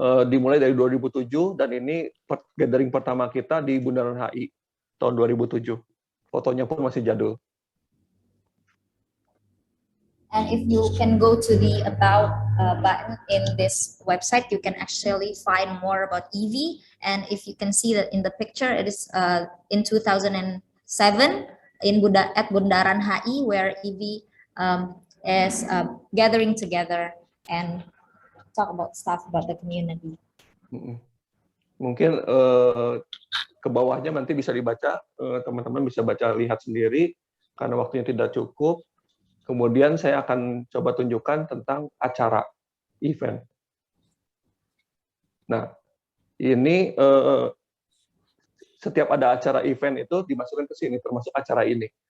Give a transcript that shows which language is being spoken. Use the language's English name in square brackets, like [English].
[Indonesian] Dimulai dari 2007 dan ini gathering pertama kita di Bundaran HI tahun 2007. Fotonya pun masih jadul. [English] And if you can go to the About button in this website, you can actually find more about EV. And if you can see that in the picture, it is in 2007 at Bundaran HI where EV is gathering together and talk about stuff about the community. [Indonesian] Mungkin ke bawahnya nanti bisa dibaca, teman-teman bisa lihat sendiri karena waktunya tidak cukup. Kemudian saya akan coba tunjukkan tentang acara event. Nah, ini setiap ada acara event itu dimasukkan ke sini, termasuk acara ini.